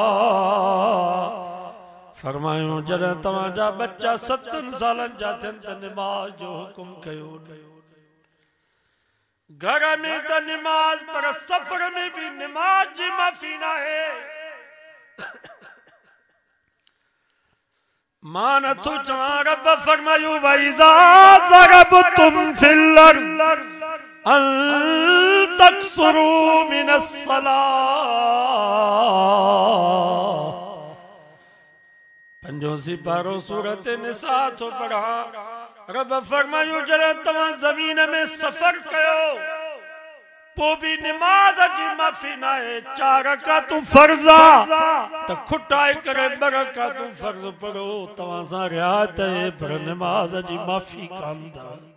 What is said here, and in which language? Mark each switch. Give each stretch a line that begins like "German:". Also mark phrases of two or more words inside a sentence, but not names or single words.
Sindhi: फरमायो जॾहिं तव्हांजा बच्चा 7 सालनि जा थियनि त निमाज़ जो हुकुम कयो। घर में त निमाज़, पर सफर में भी निमाज़ जी माफ़ी नाहे। मां नथो चवां, रब फरमायो
Arabic: وإذا ضربتم في الأرض أن تقصروا من الصلاة.
Sindhi: 5 सिपारो सूरत निसा थो पढ़ा। रब फरमायो जॾहिं तव्हां ज़मीन में सफ़र कयो, पो भी निमाज़ जी माफ़ी नाहे। 4 रकातूं फ़र्ज़ आ त खुटाए करे 2 रकातूं फ़र्ज़ पढ़ो, तव्हां सां रियायत आहे, पर निमाज़ जी माफ़ी कान अथव।